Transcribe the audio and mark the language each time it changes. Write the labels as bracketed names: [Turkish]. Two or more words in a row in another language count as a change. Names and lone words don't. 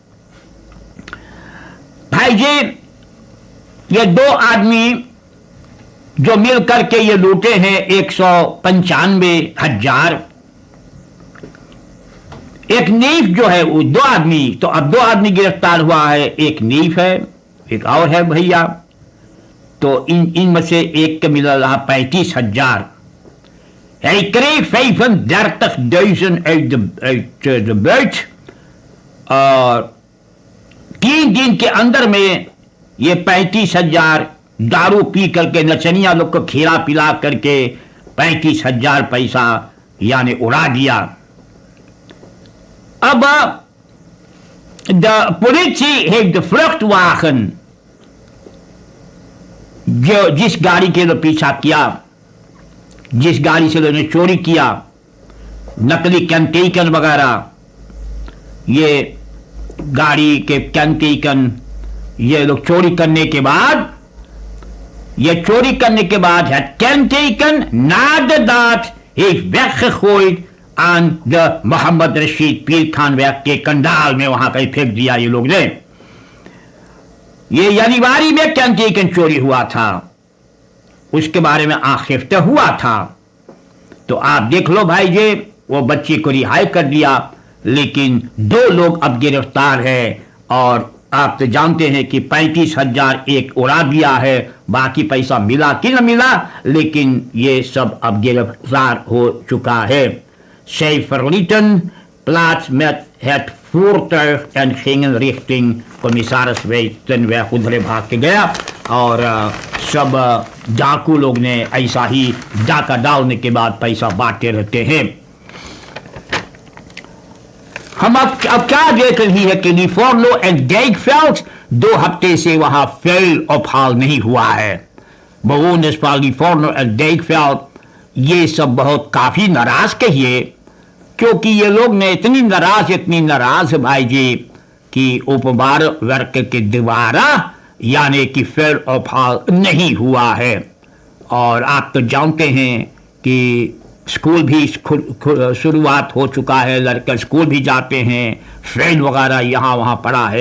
[Caribbean Hindustani] भाई जी, ये 2 आदमी जो मिल करके ये लूटे हैं 195,000। एक नीफ जो है वो 2 आदमी, तो अब 2 आदमी गिरफ्तार हुआ है। एक नीफ है, एक और है भैया। तो इनमें से एक के मिला रहा 35,000। [Dutch] Hij kreeg 35,000 uit de buit। [Caribbean Hindustani] और 3 दिन के अंदर में ये 35,000 दारू पी करके नचनिया लोग को खिला पिला करके 35,000 पैसा यानी उड़ा दिया। [Dutch] अब de politie heeft de vluchtwagen, [Caribbean Hindustani] जिस गाड़ी के लिए पीछा किया, जिस गाड़ी से उन्होंने चोरी किया, नकली कैंटेकन वगैरह, ये गाड़ी के कैंटेकन ये लोग चोरी करने के बाद, [Dutch] het kenteken nadat heeft weggegooid aan de [Caribbean Hindustani] मोहम्मद रशीद पीर खान वैग के कंडाल में, वहां कहीं फेंक दिया ये लोग ने। ये जनवरी में कैंटेकन चोरी हुआ था, उसके बारे में आखिफ्ता हुआ था। तो आप देख लो भाई जी, वो बच्ची को रिहाई कर दिया, लेकिन 2 लोग अब गिरफ्तार है। और आप तो जानते हैं कि 35,000 एक उड़ा दिया है, बाकी पैसा मिला कि न मिला, लेकिन ये सब अब गिरफ्तार हो चुका है। [Dutch] Zij verlieten plaats met het voertuig en gingen richting commissaris Weitenweg, [Caribbean Hindustani] उधर भाग के गया। और सब डाकू लोग ने ऐसा ही डाका डालने के बाद पैसा बांटते रहते हैं। हम अब क्या देख रही है कि लिफोर्नो एंड डीकवेल्ड 2 हफ्ते से वहां फेल ऑफहाल नहीं हुआ है। [Dutch] bewoners van [Caribbean Hindustani] लिफोर्नो एंड डीकवेल्ड ये सब बहुत काफी नाराज कहिए, क्योंकि ये लोग ने इतनी नाराज है भाई जी कि उपबार वर्ग के द्वारा यानी कि फेल ऑफहाल नहीं हुआ है। और आप तो जानते हैं कि स्कूल भी शुरुआत हो चुका है, लड़के स्कूल भी जाते हैं, फेल वगैरह यहाँ वहाँ पड़ा है।